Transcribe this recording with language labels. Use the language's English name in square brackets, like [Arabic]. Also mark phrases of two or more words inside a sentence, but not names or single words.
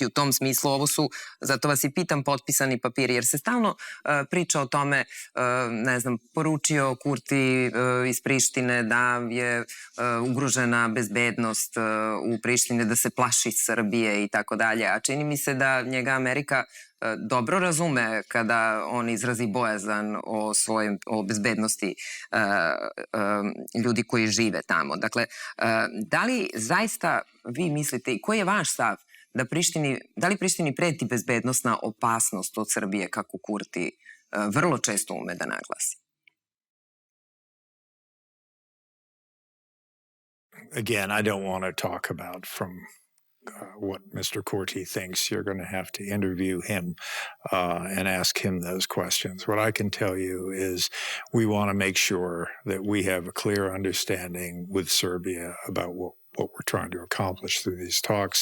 [Serbian] U tom smislu ovo su, zato vas i pitam, potpisani papiri, jer se stalno priča o tome, ne znam, poručio Kurti iz Prištine da je ugrožena bezbednost u Prištine, da se plaši Srbije i tako dalje, a čini mi se da njega Amerika dobro razume kada on izrazi bojazan o bezbednosti ljudi koji žive tamo. Dakle, da li zaista vi mislite i koji je vaš stav da li Prištini preti bezbednosna opasnost od Srbije, kako Kurti vrlo često ume da naglasi? [English] Again, I don't want to talk about from what Mr. Kurti thinks. You're going to have to interview him and ask him those questions. What I can tell you is we want to make sure that we have a clear understanding with Serbia about what we're trying to accomplish through these talks.